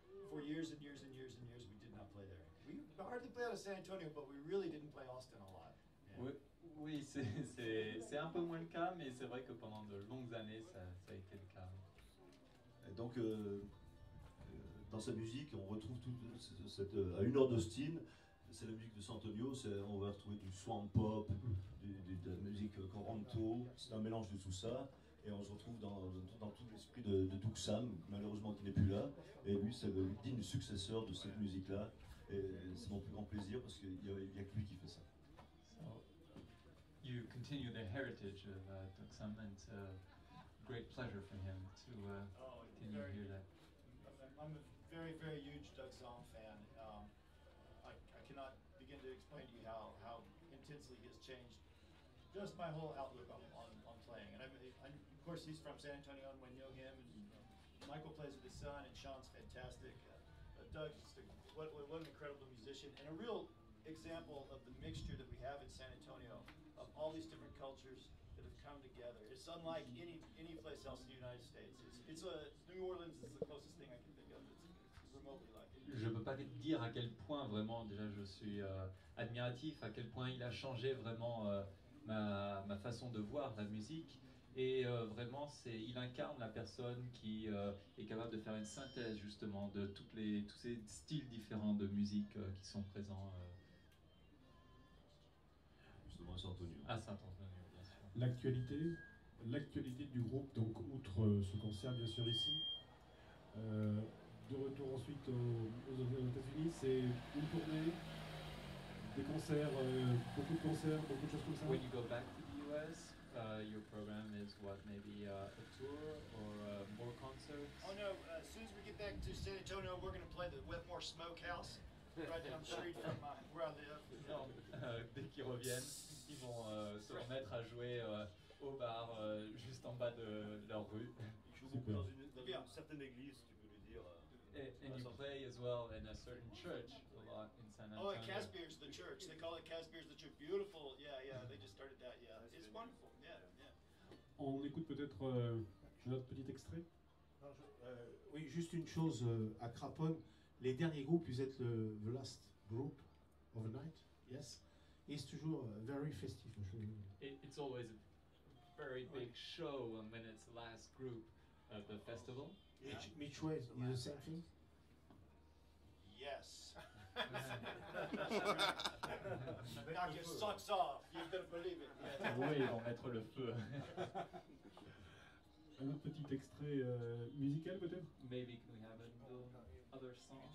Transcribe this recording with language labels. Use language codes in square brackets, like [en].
[en] For years and years and years and years, we did not play there. We hardly played out of San Antonio, but we really didn't play Austin a lot. Yeah. [fr] Oui, oui, c'est un peu moins le cas, mais c'est vrai que pendant de longues années, ça a été le cas. Et donc, dans sa musique, on retrouve toute cette, à 1 heure d'Austin, c'est la musique de San Antonio, on va retrouver du swamp pop, de la musique Toronto, c'est un mélange de tout ça, et on se retrouve dans tout l'esprit de Tucson, malheureusement qui n'est plus là, et lui c'est le digne successeur de cette musique-là, et c'est mon plus grand plaisir parce qu'il n'y a que lui qui fait ça. [en] So, you continue the heritage of Tucson, and it's a great pleasure for him to continue to hear that. I'm a very, very huge Doug Sahm fan. I cannot begin to explain to you how intensely he has changed just my whole outlook on playing. And of course, he's from San Antonio, and we know him. And Michael plays with his son, and Sean's fantastic. Doug's just what an incredible musician, and a real example of the mixture that we have in San Antonio of all these different cultures that have come together. It's unlike any place else in the United States. New Orleans is the closest thing I can think of. It's remotely like it. [fr] Je ne peux pas dire à quel point vraiment, déjà je suis admiratif, à quel point il a changé vraiment ma façon de voir la musique. Et vraiment, il incarne la personne qui est capable de faire une synthèse justement de tous ces styles différents de musique qui sont présents Justement à Saint-Antonio. À Saint-Antonio, bien sûr. L'actualité du groupe, donc outre ce concert bien sûr ici, de retour ensuite aux États-Unis, c'est une tournée, des concerts, beaucoup de concerts, beaucoup de choses comme ça. [en] When you go back to the US, your program is what, maybe a tour or more concerts? Oh no, as soon as we get back to San Antonio, we're going to play the Wetmore Smokehouse right down the street from where I live. [fr] Non, dès qu'ils reviennent, ils vont se remettre à jouer au bar juste en bas de leur rue. Il joue beaucoup dans une certaine église, tu peux lui dire. [en] And you play as well in a certain church a lot in San Antonio. Oh, at Casbier's the church. They call it Casbier's the church. Beautiful. Yeah, they just started that. Yeah, it's wonderful. Yeah. [fr] On écoute peut-être notre petit extrait. Oui, juste une chose à Craponne. Les derniers groupes, vous êtes [en] the last group of the night. Yes. [fr] Et c'est toujours very festif. [en] It's always a very big show when it's the last group of the festival. Mitch Way is the same thing? Yes. Knock your socks off. You're gonna believe it. Yeah. [fr] Oui, ils vont mettre le feu. Un autre petit extrait musical peut-être? [en] Maybe can we have another song?